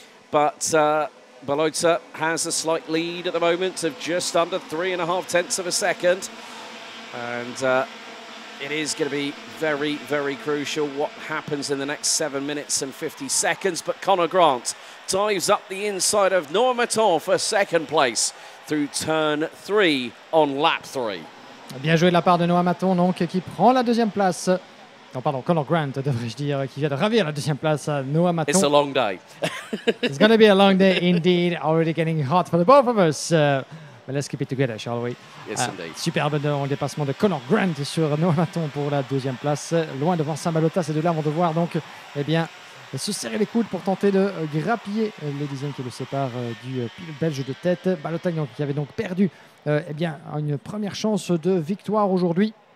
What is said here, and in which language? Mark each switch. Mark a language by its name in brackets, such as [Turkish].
[English] But Balota has a slight lead at the moment of just under 3.5 tenths of a second. And it is going to be very, very crucial what happens in the next 7 minutes and 50 seconds. But Conor Grant dives up the inside of Noah Metton for 2nd place through turn 3 on lap 3. [French] Bien joué de la part de Noah Metton, donc, qui prend la 2e place. Non, pardon, Conor Grant, devrais-je dire, qui vient de ravir la 2e place à Noah Metton. [English] It's a long day. It's going to be a long day indeed, already getting hot for the both of us. [French] Mais [English] let's keep it together, shall we? Yes, indeed. [French] Superbe dépassement de Conor Grant sur Noah Maton pour la deuxième place. Loin devant Saint-Balota, ces deux-là vont devoir donc se serrer les coudes pour tenter de grappiller les dixièmes qui le séparent du pilote belge de tête. Balota qui avait donc perdu une première chance de victoire aujourd'hui.